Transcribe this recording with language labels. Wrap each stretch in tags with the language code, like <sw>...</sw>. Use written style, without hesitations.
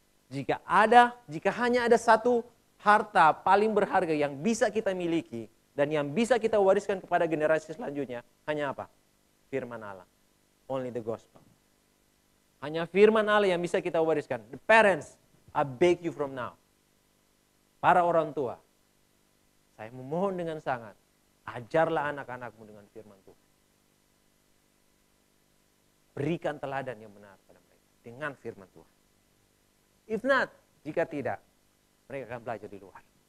<id>Jika hanya ada satu harta paling berharga yang bisa kita miliki dan yang bisa kita wariskan kepada generasi selanjutnya, hanya apa? Firman Allah.</id> <en>Only the gospel.</en> <id>Hanya firman Allah yang bisa kita wariskan.</id> <en>The parents, I beg you from now.</en> <id>Para orang tua, saya memohon dengan sangat, ajarlah anak-anakmu dengan firman Tuhan. Berikan teladan yang benar pada mereka dengan firman Tuhan.</id> <en>If not,</en> <id>jika tidak, mereka akan belajar di luar.</id>